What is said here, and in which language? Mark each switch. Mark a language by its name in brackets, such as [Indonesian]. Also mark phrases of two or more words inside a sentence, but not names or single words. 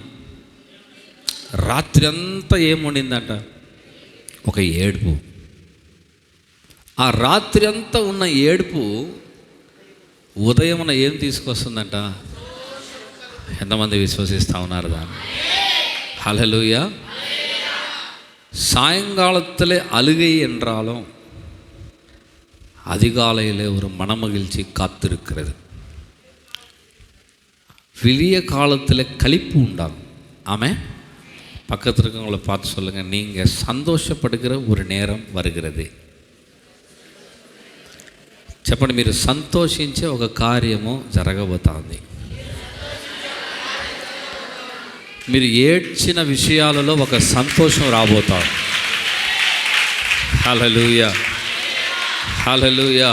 [Telugu] రాత్రి అంతా ఏముండిందంట? ఒక ఏడుపు. ఆ రాత్రి అంతా ఉన్న ఏడుపు ఉదయమున ఏం తీసుకొస్తుందంట? ఎంతమంది విశ్వసిస్తూ ఉన్నారు దాన్ని? హల్లెలూయా. [Tamil] சாயங்காலத்தில் அழுகை என்றாலும் அதிகாலையில் ஒரு மனமகிழ்ச்சி காத்திருக்கிறது. விடிய காலத்தில் களிப்பு உண்டாகும். ஆமென். పక్కన இருக்கவங்களை பார்த்து சொல்லுங்கள், நீங்கள் సంతోషపడుகிற ஒரு நேரம் வருகிறது. [Telugu] చెప్పండి, మీరు సంతోషించే ఒక కార్యము జరగబోతోంది. మీరు ఏడ్చిన విషయాలలో ఒక సంతోషం రాబోతోంది. హల్లెలూయా, హల్లెలూయా.